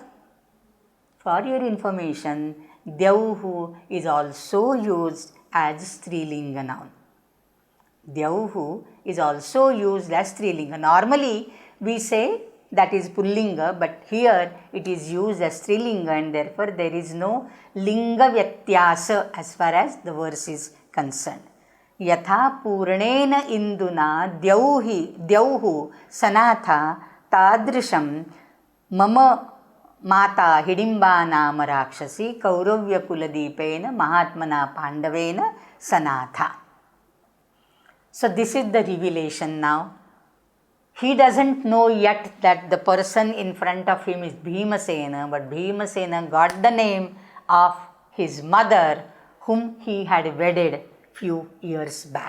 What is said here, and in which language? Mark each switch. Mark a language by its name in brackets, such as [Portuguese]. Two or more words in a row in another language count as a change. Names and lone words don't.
[English] For your information, Dyauhu is also used as Strilinga noun. Dyauhu is also used as Strilinga. Normally, we say that is Pullinga, but here it is used as Strilinga, and therefore there is no [Sanskrit] Linga Vyatyasa [English] as far as the verse is concerned. [Sanskrit] Yatha Purnena Induna Dyauhu Sanatha Tadrisham Mama Mata Hidimba Nama Rakshasi Kauravya Kuladipena Mahatmana Pandavena Sanatha. [English] So this is the revelation now. He doesn't know yet that the person in front of him is Bhimasena, but Bhimasena got the name of his mother whom he had wedded few years back.